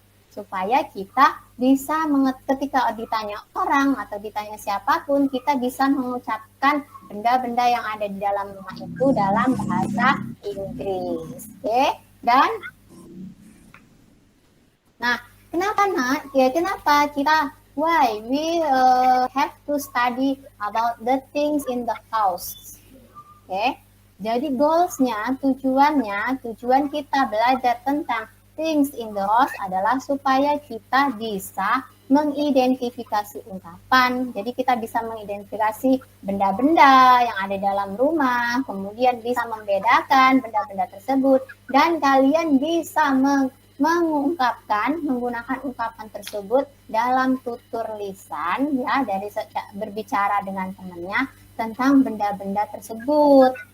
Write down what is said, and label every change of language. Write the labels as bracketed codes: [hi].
[id] Supaya kita bisa ketika ditanya orang atau ditanya siapapun, kita bisa mengucapkan benda-benda yang ada di dalam rumah itu dalam bahasa Inggris. Oke? Dan nah, kenapa kita [en] why we have to study about the things in the house? [id] Oke? Jadi tujuan kita belajar tentang [en] things in the house [id] adalah supaya kita bisa mengidentifikasi ungkapan. Jadi kita bisa mengidentifikasi benda-benda yang ada dalam rumah, kemudian bisa membedakan benda-benda tersebut, dan kalian bisa mengungkapkan, menggunakan ungkapan tersebut dalam tutur lisan, ya, dari berbicara dengan temannya tentang benda-benda tersebut.